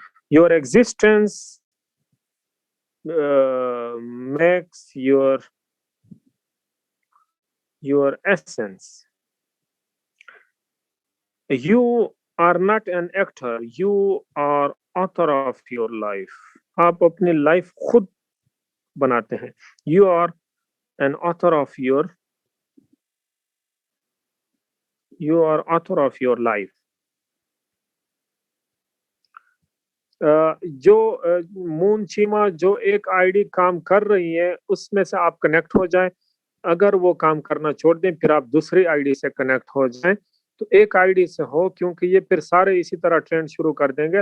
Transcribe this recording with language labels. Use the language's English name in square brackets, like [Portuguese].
[English] Your existence makes your essence. You are not an actor, you are author of your life. [Urdu] آپ اپنی life خود بناتے ہیں. [English] You are an author of your You are author of your life. [Urdu] جو مون چیما جو ایک I D کام کر رہی ہے اس میں سے آپ کنیکٹ ہو جائیں. اگر وہ کام کرنا چھوڑ دیں پھر آپ دوسری آئی ڈی سے کنیکٹ ہو جائیں. تو ایک آئی ڈی سے ہو, کیونکہ یہ پھر سارے اسی طرح ٹرینڈ شروع کر دیں گے.